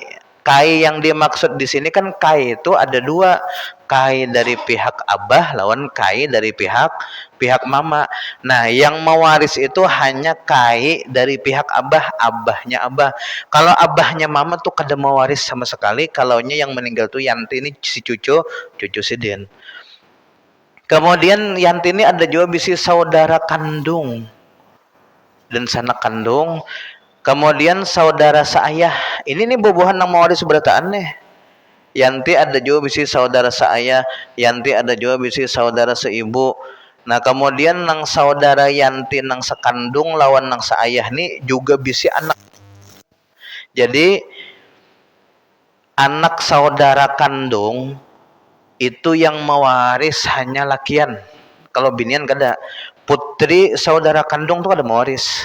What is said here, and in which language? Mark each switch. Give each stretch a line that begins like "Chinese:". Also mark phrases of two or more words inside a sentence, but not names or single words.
Banjar: Kai yang dimaksud di sini kan kai itu ada 2, kai dari pihak abah lawan kai dari pihak mama. Nah, yang mewaris itu hanya kai dari pihak abah, abahnya abah. Kalau abahnya mama tuh kada mewaris sama sekali. Kalaunya yang meninggal tuh Yanti ini si cucu Sidin. Kemudian Yanti ini ada juga bisi saudara kandung dan sanak kandung. Kemudian saudara seayah, ini nih bubuhan nang mawaris berataan nih. Yanti ada juga bisi saudara seayah, Yanti ada juga bisi saudara seibu. Nah kemudian nang saudara Yanti nang sekandung lawan nang seayah nih juga bisi anak. Jadi anak saudara kandung itu yang mewaris hanya lakian. Kalau binian kada. Putri saudara kandung tuh kada mewaris.